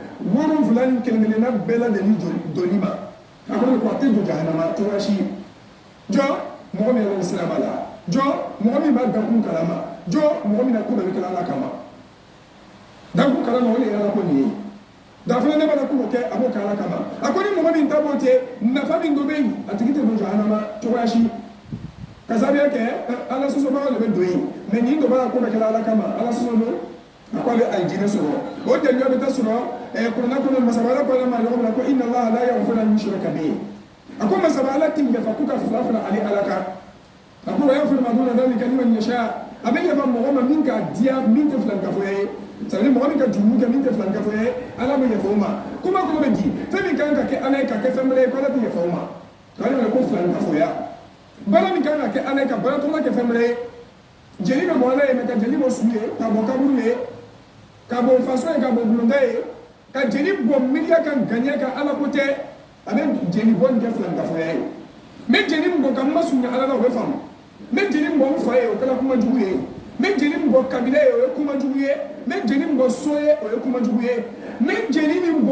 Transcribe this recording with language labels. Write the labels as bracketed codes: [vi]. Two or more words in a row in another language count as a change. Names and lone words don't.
[bm] 7 ni kelen-kelenna bɛɛ lajɛlen donni ma a ko a tɛ don jahanama cogoya si jɔ mɔgɔ min yɛrɛ sira b'a la jɔ mɔgɔ min b'a dakun kalama jɔ mɔgɔ min na ko bɛɛ bɛ kɛla ala kama dakun kalama o de ye ala ko nin ye dafana ne b'a ko kɛ a b'o kɛ ala kama a ko ni mɔgɔ min ta b'o tɛ nafa min dɔ bɛ yen a tigi tɛ don jahanama cogoya si ka sababuya kɛ ala sɔsɔbaga de bɛ don yen mɛ nin dɔ b'a ko bɛɛ kɛla ala kama ala sɔsɔ don a ko a bɛ alijinɛ sɔrɔ o dalilu bɛ taa sɔrɔ kuranɛ kɔnɔ masaba ala ko ala ma yɔrɔ min na ko [ar] إن الله لا يغفر أن يشرك به [bm] a ko masaba ala tɛ yafa ko ka fila fila ale ala kan a ko [ar] ويغفر ما دون ذلك لمن يشاء [bm] a bɛ yafa mɔgɔ ma min k'a diya min tɛ filankafo ye [fr] c'est à dire [bm] mɔgɔ min ka jurumu kɛ min tɛ filankafo ye ala bɛ yafa o ma kuma kɔnɔ bɛ di fɛn min kan ka kɛ ala ye ka kɛ fɛn wɛrɛ ye ko ala tɛ yafa o ma k'ale wele ko filankafoya baara min kan ka kɛ ala ye ka baara tɔgɔ kɛ fɛn wɛrɛ ye jeli bɛ bɔ ala ye mɛ ka jeli bɔ su ye ka bɔ kaburu ye ka bɔ faso ye ka bɔ bulonda ye ka jeli bɔ miliya ka ganiya ka ala ko tɛ a bɛ jeli bɔ nin kɛ filankafoya ye n bɛ jeli min bɔ ka masunya ala la o bɛ faamu n bɛ jeli min bɔ n fa ye o kɛra kuma jugu ye n bɛ jeli min bɔ kabila ye o ye kuma jugu ye n bɛ jeli min bɔ so ye o ye kuma jugu ye n bɛ jeli min bɔ